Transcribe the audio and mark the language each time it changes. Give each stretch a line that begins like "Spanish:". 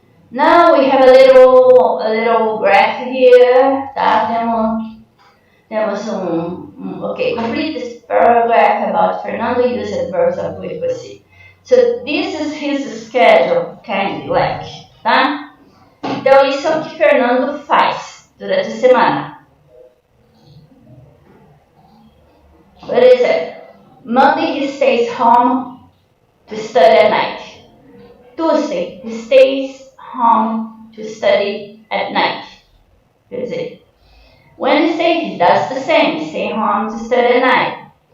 English: Now we have a little graph here, tá? Temos okay, complete this paragraph about Fernando using verbs of frequency. So this is his schedule, kind of like, tá?
Portuguese: Então isso é o que Fernando faz durante a semana.
English: What is it? Monday he stays home to study at night. Tuesday, he stays home to study at night.
Portuguese: Quer dizer,
English: Wednesday, he does the same. He stays home to study at night.